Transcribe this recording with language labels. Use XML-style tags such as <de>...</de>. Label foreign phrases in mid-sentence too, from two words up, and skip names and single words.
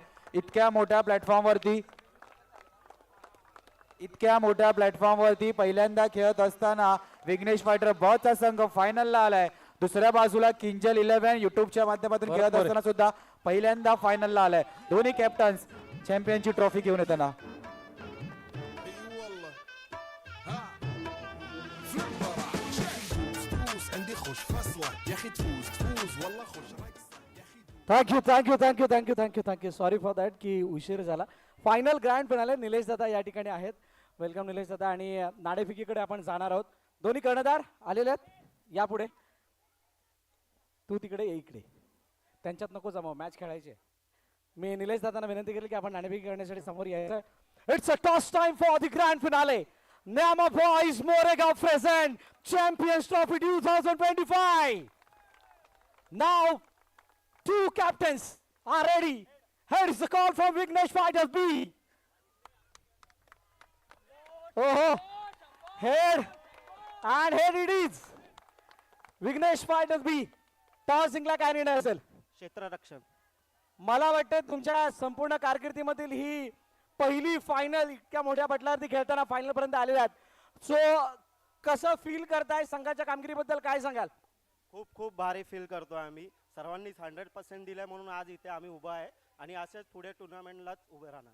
<mr>इतक्या मोठ्या प्लॅटफॉर्मवरती पहिल्यांदा खेळत असताना विघ्नेश फायटर ब चा संघ फायनलला आलाय. दुसऱ्या बाजूला किंजल 11 युट्यूबच्या माध्यमातून खेळत असताना सुद्धा पहिल्यांदा फायनलला आलाय. दोन्ही कॅप्टन्स चॅम्पियनची ट्रॉफी घेऊन येताना.</mr> <ar>عندي خوش فصلة يا اخي تفوز تفوز والله خوش رقصة يا اخي</ar> <en>thank you thank you thank you thank you thank you thank you sorry for that</en> <mr>की उशीर झाला.</mr> <en>final grand finale</en> <mr>निलेश दादा या ठिकाणी आहेत. वेलकम निलेश दादा. आणि नाणेफेकीकडे आपण जाणार आहोत. दोन्ही कर्णधार आलेले आहेत, या पुढे. तू तिकडे ये इकडे, त्यांच्यात नको जमाव, मॅच खेळायची. मी निलेश दादांना विनंती केली की आपण नाणेफेकी करण्यासाठी समोर यायचं.</mr> <en>it's a toss time for the grand finale. Nema Boys Moregaon present Champions Trophy 2025. Now, two captains are ready. Here is the call from Vignesh Fighters B. Oh, head and head it is. Vignesh Fighters B.</en> <mr>टॉस जिंकला काय निर्णय असेल? क्षेत्ररक्षण. मला वाटतं तुमच्या संपूर्ण कारकिर्दीमधील ही पहिली फायनल, इतक्या मोठ्या पटलावरती खेळताना फायनल पर्यंत आलेले आहेत. सो कसं फील करताय संघाच्या कामगिरीबद्दल काय सांगाल? खूप खूप भारी फील करतो आम्ही. सर्वांनीच 100% दिलं म्हणून आज इथे आम्ही उभा आहे आणि असेच पुढे टुर्नामेंटलाच उभे राहणार.</mr>